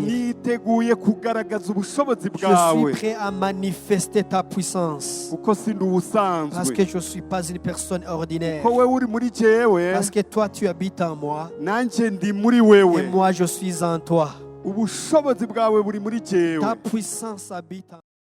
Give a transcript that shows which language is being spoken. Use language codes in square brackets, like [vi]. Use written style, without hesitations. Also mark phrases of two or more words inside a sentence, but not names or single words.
[rn] Niteguye kugaragaza ubushobozi [fr] Je [rn] bwawe. [fr] suis prêt à manifester ta puissance. [rn] Kuko sindi [fr] Parce que [rn] ubusanzwe. [fr] je ne suis pas une personne ordinaire. [rn] Ko wewe uri muri jewe, [fr] Parce que toi, tu habites en moi. [rn] nanje ndi muri [fr] Et [rn] wewe. [fr] moi, je suis en toi. [rn] Ubushobozi bwawe buri muri jewe. [fr] Ta puissance habite en